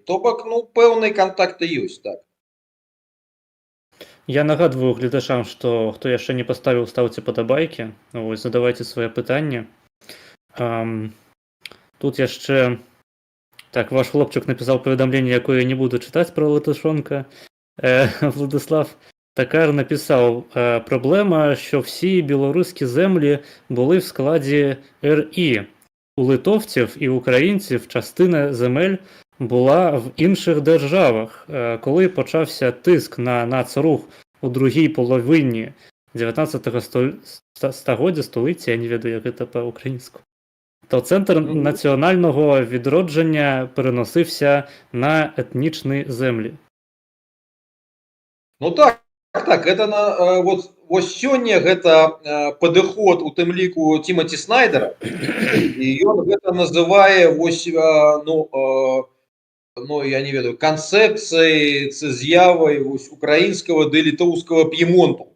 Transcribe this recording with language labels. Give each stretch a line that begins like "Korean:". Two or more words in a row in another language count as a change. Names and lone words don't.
Belarusian: То бок, пэўныя кантакты ёсць, так. Я нагадваю гледачам, што хто яшчэ не паставіў, стаўце падабайкі, вось, задавайце свае пытанні. Тут яшчэ, так, ваш хлопчык напісаў паведамленне, якое я не буду чытаць пра Латышонка.
Ukrainian: Владислав Такар написав, проблема, що всі білоруські землі були в складі РІ. У литовців і українців частина земель була в інших державах. Коли почався тиск на нацрух у другій половині 19 століття, століття,
Belarusian: я не ведаю,
Ukrainian: як це по-українську, то центр національного відродження переносився на етнічні землі.
Belarusian: Так, Так,
Russian: это вот
Belarusian: сёння гэта падыход у тым ліку Тимати Снайдера, і ён гэта называе ну, я не ведаю, канцэпцыяй ці з'явай украінскага ды літоўскага п'емонту.